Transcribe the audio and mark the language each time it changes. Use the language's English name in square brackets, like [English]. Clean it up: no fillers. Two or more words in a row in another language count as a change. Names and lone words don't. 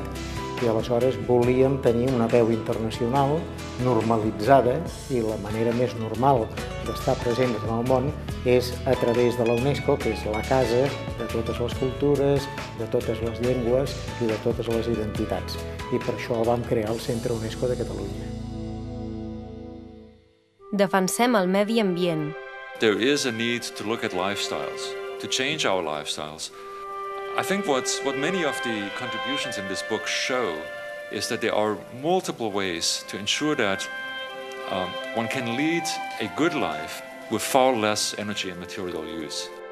[Catalan] I aleshores volíem tenir una veu internacional normalitzada i la manera més normal d'estar presents en el món és a través de la UNESCO, que és la casa de totes les cultures, de totes les llengües i de totes les identitats. I per això vam crear el Centre UNESCO de Catalunya. Defensem el medi ambient. [English] There is a need to look at lifestyles, to change our lifestyles. I think what many of the contributions in this book show is that there are multiple ways to ensure that one can lead a good life with far less energy and material use.